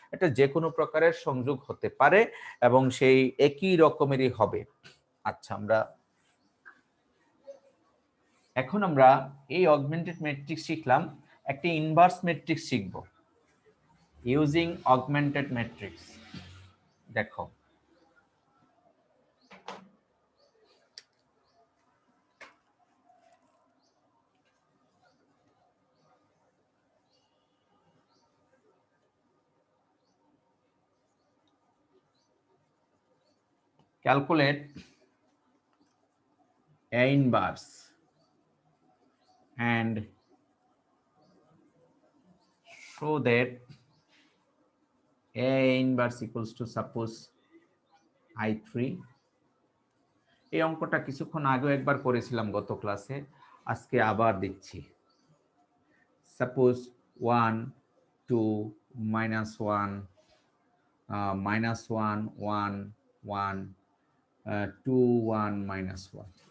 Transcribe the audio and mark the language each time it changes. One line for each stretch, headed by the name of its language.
Bangla: এটা যে কোনো প্রকারের সংযোগ হতে পারে এবং সেই একই রকমেরই হবে। আচ্ছা, এখন আমরা এই অগমেন্টেড ম্যাট্রিক্স শিখলাম, একটি ইনভার্স ম্যাট্রিক্স শিখব ইউজিং অগমেন্টেড ম্যাট্রিক্স। দেখো,
English: calculate A inverse and show that A inverse equals to suppose I3।
Bangla: এই অঙ্কটা কিছুক্ষণ আগে একবার করেছিলাম গত ক্লাসে, আজকে আবার দিচ্ছি। সাপোজ 1 2 -1 -1 1 1 2 1 -1।